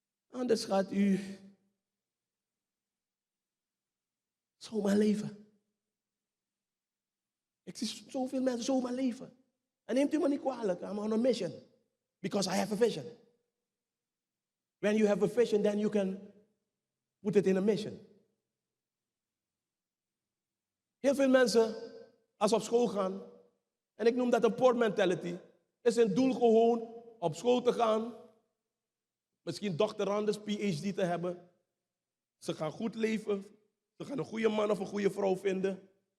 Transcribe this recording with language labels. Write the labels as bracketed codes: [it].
[nl] Anders gaat u zomaar leven. Ik zie zoveel mensen zomaar leven. En neemt u me niet kwalijk, [en] I'm on a mission. Because I have a vision. When you have a vision, then you can put it in a mission. [nl] Heel veel mensen, als ze op school gaan, en ik noem dat een poor mentality, is hun doel gewoon op school te gaan, misschien doctorandus, PhD te hebben. Ze gaan goed leven, ze gaan een goede man of een goede vrouw vinden.